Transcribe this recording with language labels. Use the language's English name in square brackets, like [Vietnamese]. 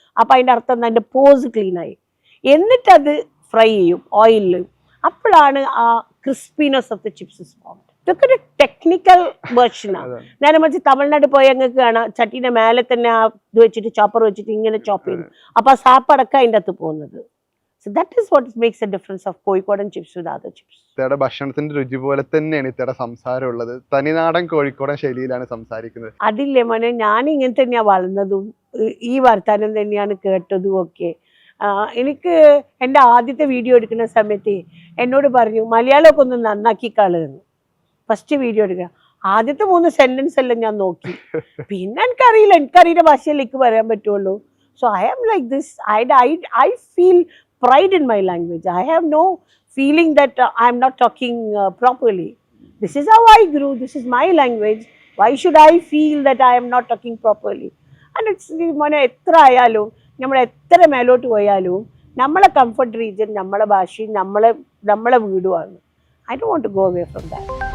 [Malayalam] അപ്പം അതിൻ്റെ അർത്ഥം എന്താ, അതിൻ്റെ പോസ് ക്ലീനായി. എന്നിട്ടത് ഫ്രൈ ചെയ്യും ഓയിലിൽ. അപ്പോഴാണ് ആ [English] Crispiness of the chips formed. [Malayalam] ഇതൊക്കെ ഒരു ടെക്നിക്കൽ വേർഷനാണ്. നേരെ മറിച്ച് തമിഴ്നാട് പോയി ഞങ്ങൾക്ക് കാണാം, ചട്ടീൻ്റെ മേലെ തന്നെ ആ ഇത് വെച്ചിട്ട് ചോപ്പർ വെച്ചിട്ട് ഇങ്ങനെ ചോപ്പ് ചെയ്തു. അപ്പോൾ ആ സാപ്പടക്കം അതിൻ്റെ അകത്ത് പോകുന്നത്. [English] So that is what makes a difference of കോഴിക്കോടൻ chips with other chips. [Malayalam] ഇത്തയുടെ ഭക്ഷണത്തിന്റെ രുചി പോലെ തന്നെയാണ് ഇത്തയുടെ സംസാരം ഉള്ളത്. തനിനാടൻ കോഴിക്കോടൻ ശൈലിയിലാണ് സംസാരിക്കുന്നത്. അതില്ലേ മോനെ, ഞാൻ ഇങ്ങനെ തന്നെയാണ് വളർന്നതും ഈ വർത്താനം തന്നെയാണ് കേട്ടതും ഒക്കെ. എനിക്ക് എൻ്റെ ആദ്യത്തെ വീഡിയോ എടുക്കുന്ന സമയത്ത് എന്നോട് പറഞ്ഞു മലയാളമൊക്കെ ഒന്ന് നന്നാക്കി കളയുന്നു. ഫസ്റ്റ് വീഡിയോ എടുക്കുക, ആദ്യത്തെ 3 സെന്റൻസ് എല്ലാം ഞാൻ നോക്കി. പിന്നെ എനിക്കറിയില്ല ഭാഷയിലേക്ക് പറയാൻ പറ്റുള്ളൂ. [English] So I am like this. I feel pride in my language. I have no feeling that I am not talking properly. This is how I grew. This is my language. Why should I feel that I am not talking properly? And it's [Malayalam] മോനെ എത്ര ആയാലും നമ്മൾ എത്ര മേലോട്ട് പോയാലും നമ്മളെ comfort region നമ്മളെ ഭാഷയും നമ്മളെ വീടുമാണ്. [English] I don't want to go away from that.